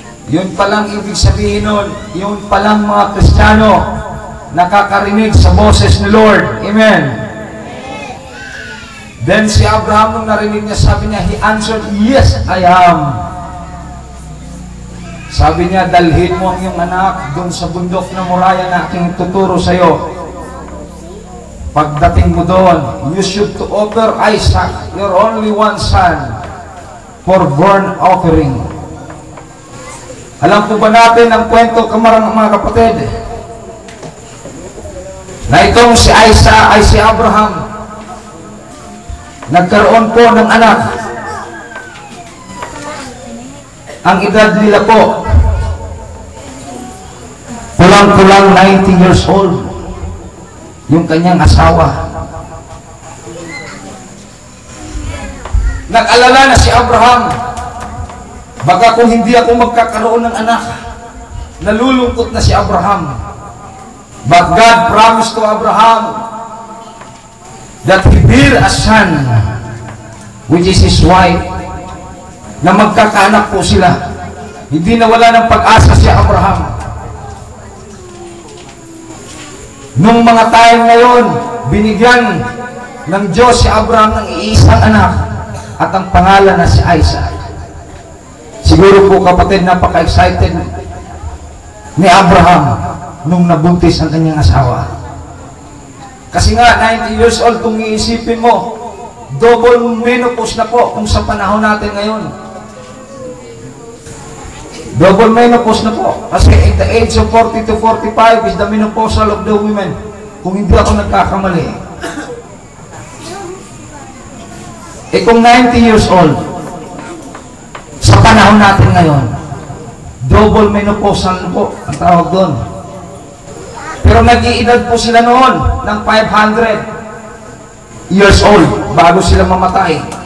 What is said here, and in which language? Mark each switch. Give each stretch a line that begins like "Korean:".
Filipino: Yun palang ibig sabihin nun, yun palang mga Kristiyano nakakarinig sa boses ni Lord. Amen. Then si Abraham, nung narinig niya, sabi niya,
English: he answered, yes, I am.
Filipino: Sabi niya, dalhin mo ang iyong anak doon sa bundok na Moriah na aking tuturo sa iyo. Pagdating mo doon,
English: you should to offer Isaac, your only one son, for burnt offering.
Filipino: Alam po ba natin ang kwento, mga kapatid, na itong si Isaac ay si Abraham, nagkaroon po ng anak. Ang edad nila po, kulang-kulang
English: 90 years old.
Filipino: Yung kanyang asawa. Nag-alala na si Abraham, baka kung hindi ako magkakaroon ng anak, nalulungkot na si Abraham.
English: But God promised to Abraham that he bear a son, which is his wife,
Filipino: na magkakaanak po sila. Hindi nawala ng pag-asa si Abraham. Nung mga time ngayon, binigyan ng Diyos si Abraham ng iisang anak at ang pangalan na si Isaac. Siguro po, kapatid, napaka-excited ni Abraham nung nabuntis ang kanyang asawa. Kasi nga, 90 years old, kung iisipin mo,
English: double menopause
Filipino: na po kung sa panahon natin ngayon. Double menopause na po.
English: Kasi at the age of 40 to 45 is the menopausal of the women.
Filipino: Kung hindi ako nagkakamali. Kung 90 years old, sa panahon natin ngayon,
English: double menopausal
Filipino: na po ang tawag doon. Pero nag-iedad po sila noon ng
English: 500 years old
Filipino: bago sila mamatay.